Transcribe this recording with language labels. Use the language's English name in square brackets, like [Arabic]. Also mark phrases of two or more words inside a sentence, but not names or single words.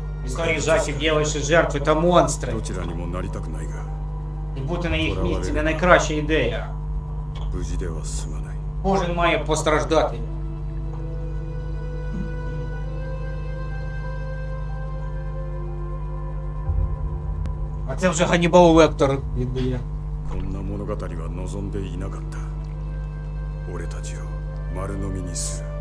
[Ukrainian] Історії жахів є лише жертви та монстри. [Japanese] どちらにもなりたくないが、 [Ukrainian] І бути на їх місці не найкраща ідея. [Japanese] 無事では済まない。 [Ukrainian] Кожен має постраждати. А це вже Ганнібал Лектор віддає. [Japanese] こんな物語は望んでいなかった。俺たちを丸飲みにする。